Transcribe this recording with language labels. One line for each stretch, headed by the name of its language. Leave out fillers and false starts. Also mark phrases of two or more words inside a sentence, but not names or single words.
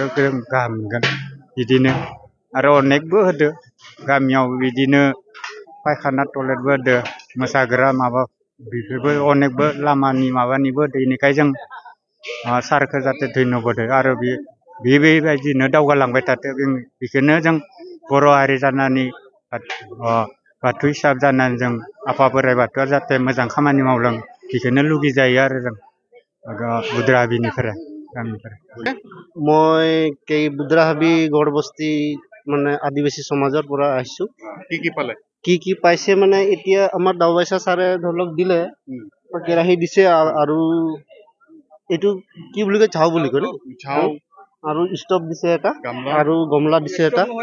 Bodo: जों गाहाम मोनगोन बिदिनो आरो अनेकबो होदो गामियाव बिदिनो फायखाना टयलेटबो होदो मोसाग्रा माबा बेफोरबो अनेकबो लामानि माबानिबो बेनिखाय जों सारखौ जाहाथे धन्यबाद होयो आरो बेबायदिनो दावगालांबाय थाथों बेखौनो जों बर' हारि जानानै बाथौ हिसाब जानानै जों आफा बोराइ बाथौआ जाहाथे मोजां खामानि मावलां बेखौनो लुगैजायो आरो जों बुद्रा हाबिनिफ्राय
Assamese: মই বুদ্ৰা হাবি গড়বস্তি মানে আদিবাসী সমাজৰ পৰা আহিছো কি পাইছে মানে এতিয়া আমাৰ দাওবাইছা ছাৰে ধৰি লওক দিলে কেৰাহী দিছে আৰু এইটো কি বুলি কয় ঝাও বুলি কয় আৰু ষ্টভ দিছে এটা আৰু গমলা দিছে এটা